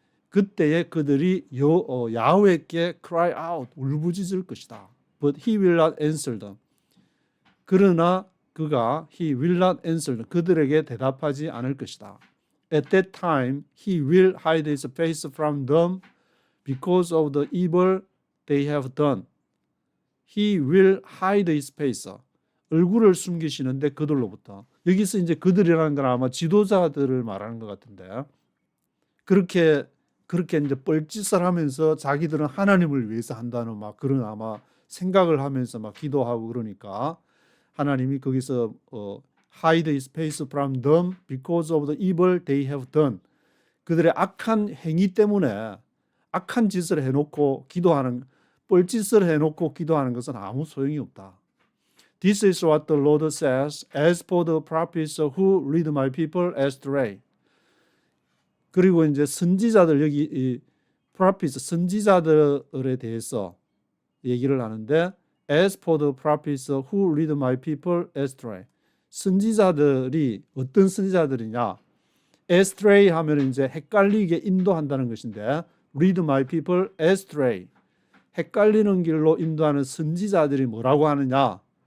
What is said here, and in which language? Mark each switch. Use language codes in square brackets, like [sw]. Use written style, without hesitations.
[ko] 그때에 그들이 야훼께 [en] cry out, [ko] 울부짖을 것이다. [en] But he will not answer them. [ko] 그러나 그가 [en] he will not answer [ko] 그들에게 대답하지 않을 것이다. [en] At that time he will hide his face from them because of the evil they have done. He will hide his face. [ko] 얼굴을 숨기시는데 그들로부터. 여기서 이제 그들이라는 건 아마 지도자들을 말하는 것 같은데 그렇게 이제 뻘짓을 하면서 자기들은 하나님을 위해서 한다는 막 그런 아마 생각을 하면서 막 기도하고 그러니까 하나님이 거기서 [en] hide his face from them because of the evil they have done. [ko] 그들의 악한 행위 때문에 악한 짓을 해놓고 기도하는 뻘짓을 해놓고 기도하는 것은 아무 소용이 없다. [en] This is what the Lord says, as for the prophets who lead my people astray. [ko] 그리고 이제 선지자들 여기 이 prophets 선지자들에 대해서 얘기를 하는데 [en] as for the prophets who lead my people astray. [ko] 선지자들이 어떤 선지자들이냐? astray 하면 이제 헷갈리게 인도한다는 것인데 [en] lead my people astray. [ko] 헷갈리는 길로 인도하는 선지자들이 뭐라고 하느냐?